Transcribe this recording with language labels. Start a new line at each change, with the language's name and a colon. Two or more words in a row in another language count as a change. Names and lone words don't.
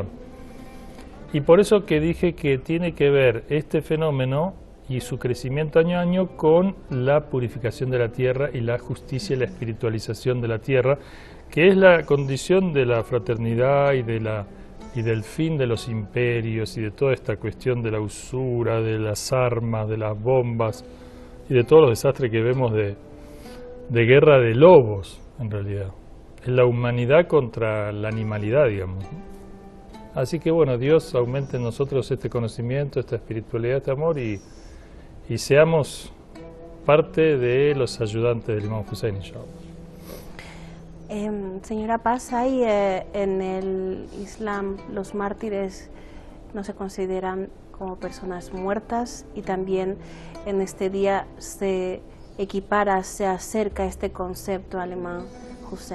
Spanish: Y por eso que dije que tiene que ver este fenómeno y su crecimiento año a año con la purificación de la tierra y la justicia y la espiritualización de la tierra, que es la condición de la fraternidad y del fin de los imperios y de toda esta cuestión de la usura, de las armas, de las bombas y de todos los desastres que vemos de guerra de lobos, en realidad. Es la humanidad contra la animalidad, digamos. Así que bueno, Dios aumente en nosotros este conocimiento, esta espiritualidad, este amor y seamos parte de los ayudantes del imam Hussein, inshallah. Señora Paz, ¿hay en el Islam los mártires no se consideran como personas muertas y también en este día se equipara, se acerca este concepto al imam Hussein?